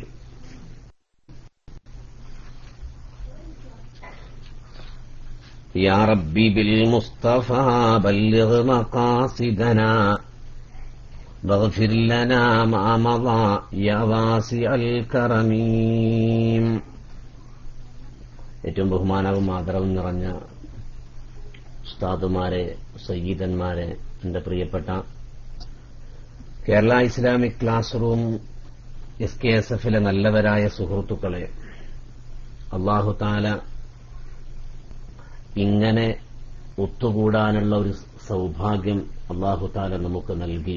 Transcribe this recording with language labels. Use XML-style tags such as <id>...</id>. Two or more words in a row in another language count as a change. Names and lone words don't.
<ar>يا ربي بالمصطفى بلغ مقاصدنا واغفر لنا ما مضى يا واسع الكرم.</ar> <ml>ഏറ്റവും ബഹുമാനവും ആദരവും നിറഞ്ഞ ഉസ്താദുമാരെ, സയ്യിദന്മാരെ, എന്റെ പ്രിയപ്പെട്ട കേരള ഇസ്ലാമിക് ക്ലാസ് റൂം SKSFിലെ നല്ലവരായ സുഹൃത്തുക്കളെ,</ml> <ar>الله تعالى</ar> <ml>ഇങ്ങനെ ഒത്തുകൂടാനുള്ള ഒരു സൗഭാഗ്യം</ml> <ar>الله تعالى</ar> <ml>നമുക്ക് നൽകി.</ml>